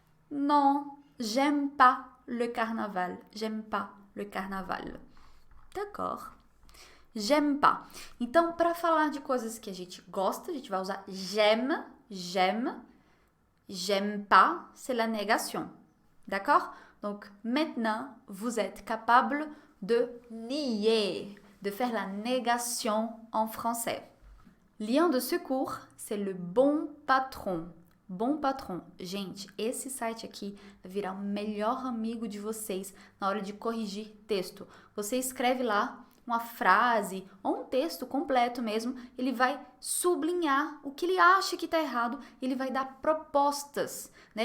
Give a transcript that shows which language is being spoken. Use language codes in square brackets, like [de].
[fr] Non, j'aime pas le carnaval. J'aime pas le carnaval. D'accord. J'aime pas. [pt] Então, para falar de coisas que a gente gosta, a gente vai usar j'aime, j'aime. [fr] J'aime pas, c'est la négation. D'accord? Donc, maintenant, vous êtes capable de nier, de faire la négation en français. Lien de secours, c'est le bon patron. [pt] Bom Patron. Gente, esse site aqui vai virar o melhor amigo de vocês na hora de corrigir texto. Você escreve lá uma frase ou um texto completo mesmo, ele vai sublinhar o que ele acha que está errado, ele vai dar propostas, né?